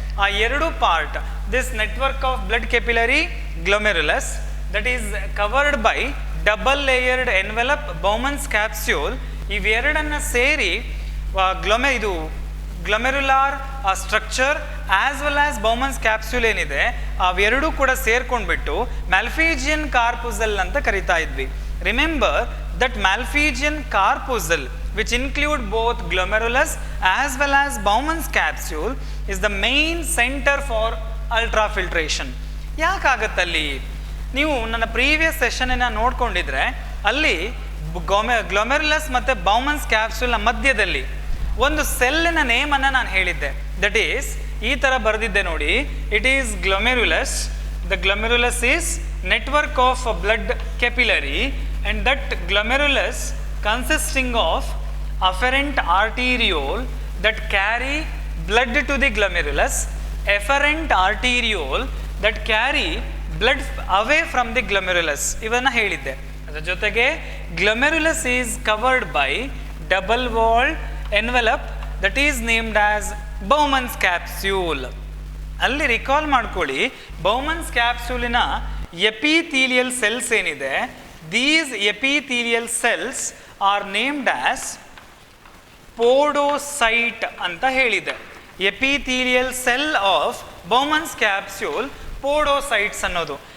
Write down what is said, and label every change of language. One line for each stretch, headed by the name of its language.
English: ಆ 2 part, this network of blood capillary, glomerulus, that is covered by double layered envelope Bowman's capsule.
Kannada: ಇವೆರಡನ್ನು ಸೇರಿ ಇದು ಗ್ಲೊಮೆರುಲಾರ್ structure as well as Bowman's capsule ಏನಿದೆ, ಅವೆರಡೂ ಕೂಡ ಸೇರ್ಕೊಂಡ್ಬಿಟ್ಟು ಮ್ಯಾಲ್ಫೀಜಿಯನ್ ಕಾರ್ಪುಸಲ್ ಅಂತ ಕರಿತಾ ಇದ್ವಿ.
English: Remember that Malpighian corpuscle which include both glomerulus as well as Bowman's capsule is the main center for ultrafiltration.
Kannada: ಯಾಕಾಗತ್ತಲ್ಲಿ? ನೀವು ನನ್ನ ಪ್ರೀವಿಯಸ್ ಸೆಷನನ್ನು ನೋಡ್ಕೊಂಡಿದ್ರೆ ಅಲ್ಲಿ ಗ್ಲೊಮೆರುಲಸ್ ಮತ್ತು ಬೌಮನ್ಸ್ ಕ್ಯಾಪ್ಸೂಲ್ನ ಮಧ್ಯದಲ್ಲಿ ಒಂದು ಸೆಲ್ಲಿನ ನೇಮನ್ನು ನಾನು ಹೇಳಿದ್ದೆ.
English: that is
Kannada: ಈ ಥರ ಬರೆದಿದ್ದೆ ನೋಡಿ,
English: It is glomerulus. The glomerulus is network of blood capillary and that glomerulus consisting of afferent arteriole that carry blood to the glomerulus, efferent arteriole that carry blood away from the glomerulus.
Kannada: ಇವನ್ನು ಹೇಳಿದ್ದೆ. ಅದರ ಜೊತೆಗೆ
English: glomerulus is covered by double walled envelope that is named as Bowman's capsule.
Kannada: ಅಲ್ಲಿ recall ಮಾಡ್ಕೊಳ್ಳಿ, Bowman's ಕ್ಯಾಪ್ಸೂಲಿನ epithelial cells ಏನಿದೆ,
English: these epithelial cells are named as podocyte
Kannada: ಅಂತ ಹೇಳಿದೆ.
English: Epithelial cell of Bowman's capsule podocytes ಅನ್ನೋದು.